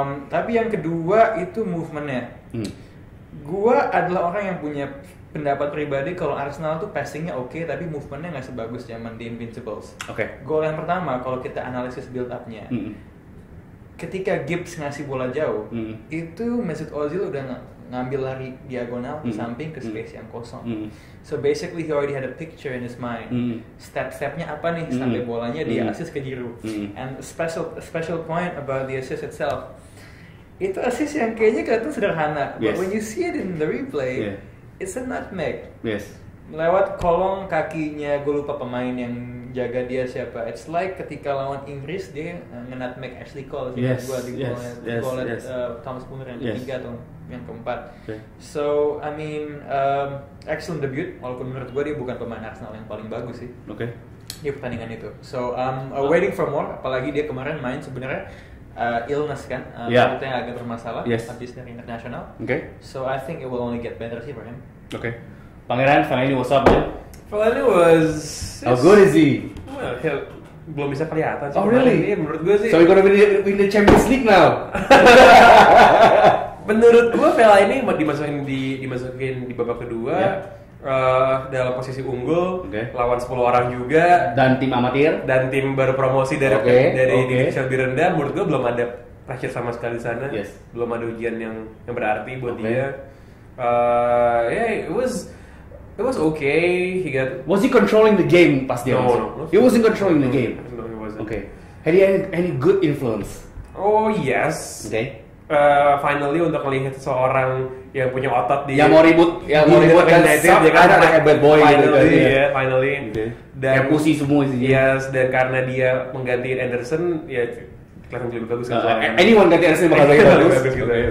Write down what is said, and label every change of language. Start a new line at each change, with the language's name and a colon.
Indonesian: Tapi yang kedua itu movementnya. Gua adalah orang yang punya pendapat pribadi kalau Arsenal tuh passingnya oke, tapi movementnya nggak sebagus zaman di Invincibles. Gol yang pertama kalau kita analisis build up-nya, ketika Gibbs ngasih bola jauh, itu Mesut Ozil udah ngambil lari diagonal ke samping ke space yang kosong.
English: So basically he already had a picture in his mind.
Indonesian: Step-stepnya apa nih sampai bolanya dia assist ke Giroud.
English: And a special point about the assist itself,
Indonesian: itu assist yang kayaknya kelihatan sederhana,
English: but when you see it in the replay, it's a nutmeg.
Indonesian: Lewat kolong kakinya, gue lupa pemain yang jaga dia siapa.
English: It's like
Indonesian: ketika lawan Inggris dia nge-nutmeg Ashley Cole sih gua di golnya Thomas Muller yang ketiga atau yang keempat.
English: So I mean excellent debut,
Indonesian: walaupun menurut gua dia bukan pemain Arsenal yang paling bagus sih. Di pertandingan itu.
English: So waiting for more,
Indonesian: apalagi dia kemarin main sebenarnya illness kan, yang agak bermasalah habis dari internasional.
English: So I think it will only get better
Indonesian: sih
English: for him. Pangeran, Fellaini what's up, man? Fellaini was... How good is he?
Indonesian: Well, belum bisa kelihatan sih.
English: Oh really?
Indonesian: Iya, menurut gue sih.
English: So we're gonna win the Champions League now?
Indonesian: Menurut gue Fellaini dimasukin di babak kedua. Dalam posisi unggul, lawan 10 orang juga. Dan tim amatir? Dan tim baru promosi dari divisi lebih rendah. Menurut gue belum ada pressure sama sekali di sana. Belum ada ujian yang berarti buat dia.
English: It was okay. Was he controlling the game
Indonesian: pas dia masuk?
English: No. He wasn't controlling the game. No, he wasn't. Had he any good influence? Oh yes. Finally
Indonesian: untuk melihat seseorang yang punya otot yang mau ribut kan dia kan kayak bad boy gitu kan.
English: Finally.
Indonesian: Dan kayak pusi semua sih. Yes, dan karena dia mengganti Anderson, ya kelihatan lebih bagus kan.
English: Anyone
Indonesian: ganti Anderson bakal lebih bagus gitu.